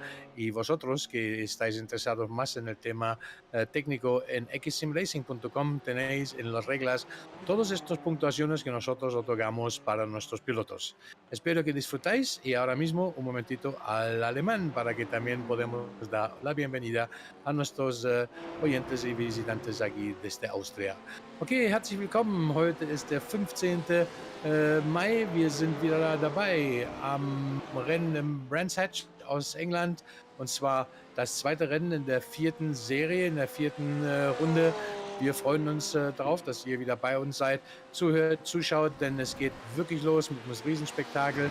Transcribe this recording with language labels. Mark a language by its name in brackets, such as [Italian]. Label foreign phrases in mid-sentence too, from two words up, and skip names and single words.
[Spanish] Y vosotros que estáis interesados más en el tema técnico, en xsimracing.com tenéis en las reglas todas estas puntuaciones que nosotros otorgamos para nuestros pilotos. Espero que disfrutáis, y ahora mismo un momentito al alemán para que también podamos dar la bienvenida a nuestros oyentes y visitantes aquí desde Austria. [German] Okay, herzlich willkommen. Heute ist der 15. Mai. Wir sind wieder dabei am Rennen im Brands Hatch aus England. Und zwar das zweite Rennen in der 4. Serie, in der 4. Runde. Wir freuen uns darauf, dass ihr wieder bei uns seid, zuhört, zuschaut, denn es geht wirklich los mit einem Riesenspektakel.